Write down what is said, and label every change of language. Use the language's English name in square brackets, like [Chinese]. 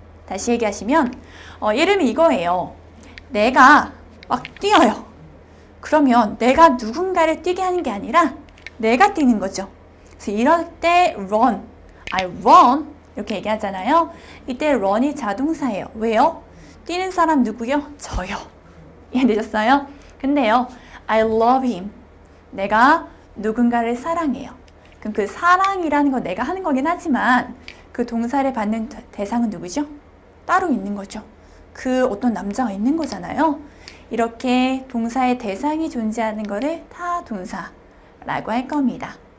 [Korean] 다시 얘기하시면 이름이 이거예요. 내가 막 뛰어요. 그러면 내가 누군가를 뛰게 하는 게 아니라 내가 뛰는 거죠. 그래서 이럴 때 run, [English] I run [Korean] 이렇게 얘기하잖아요. 이때 run이 자동사예요. 왜요? 뛰는 사람 누구요? 저요. 이해되셨어요? [English] 근데요, I love him. [Korean] 내가 누군가를 사랑해요. 그럼 그 사랑이라는 건 내가 하는 거긴 하지만 그 동사를 받는 대상은 누구죠? 따로 있는 거죠. 그 어떤 남자가 있는 거잖아요. 이렇게 동사의 대상이 존재하는 거를 타동사라고 할 겁니다.